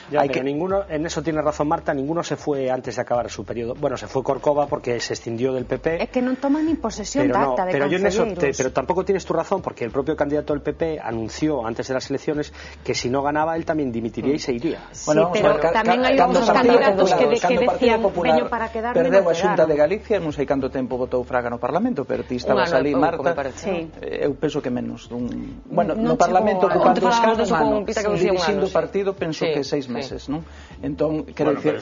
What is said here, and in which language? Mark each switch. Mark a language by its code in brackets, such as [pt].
[es] hai que ninguno, en eso tiene razón Marta, ninguno se fue antes de acabar su periodo. Bueno, se fue Corcova porque se escindió del PP. [gl] É que non toman ni posesión de acta de concelleiros. [es] Pero tampoco tienes tu razón, porque el propio candidato del PP anunció antes de las elecciones que si no ganaba él también dimitiría y se iría. [gl] Bueno, sí, pero tamén hai outros candidatos que decían veño para quedarme. Perdeu a Xunta de Galicia, non sei canto tempo votou Fraga no Parlamento, pero ti estabas ali, Marta. Eu penso que menos bueno, no Parlamento ocupando escanos, dirixindo o partido, penso que 6 meses, non? Entón, quero dicir,